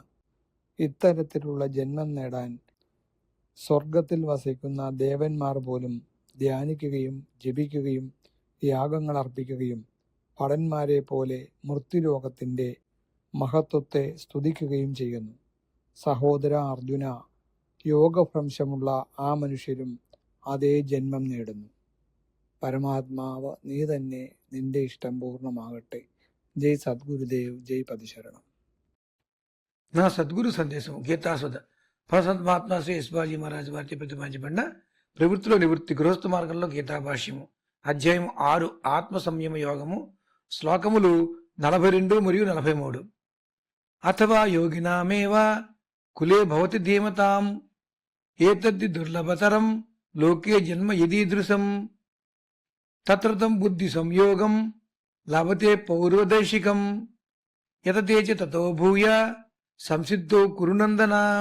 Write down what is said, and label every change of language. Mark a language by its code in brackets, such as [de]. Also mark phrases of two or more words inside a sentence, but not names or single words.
[ml] ഇത്തരത്തിലുള്ള ജന്മം നേടാൻ സ്വർഗത്തിൽ വസിക്കുന്ന ദേവന്മാർ പോലും ധ്യാനിക്കുകയും ജപിക്കുകയും യാഗങ്ങൾ അർപ്പിക്കുകയും ഭടന്മാരെ പോലെ മൃത്യുലോകത്തിൻ്റെ മഹത്വത്തെ സ്തുതിക്കുകയും ചെയ്യുന്നു. സഹോദര അർജുന, യോഗഭ്രംശമുള്ള ആ മനുഷ്യരും അതേ ജന്മം നേടുന്നു. പരമാത്മാവ് നീ തന്നെ, നിന്റെ ഇഷ്ടം പൂർണ്ണമാകട്ടെ. ജയ് സദ്ഗുരുദേവ്, ജയ് പതിശരണം. [te] నా సద్గురు సందేశం గీతాసుధ పరసద్మాత్మ శ్రీ యశ్వాజీ మహారాజు వారిచే ప్రతిపాదించబడిన ప్రవృత్తిలో నివృత్తి గృహస్థ మార్గంలో గీతా భాష్యము అధ్యాయం 6 ఆత్మ సంయమ యోగము శ్లోకములు 42 మరియు 43. [sa] అథవా యోగినామేవ కులే భవతి ధీమతాం ఏతద్ధి దుర్లభతరం లోకే జన్మ యదీదృశం తత్రతం బుద్ధి సంయోగం లభతే పౌర్వదర్శికం యతతే చ తతో భూయ సంసిద్ధో కురునందనాం.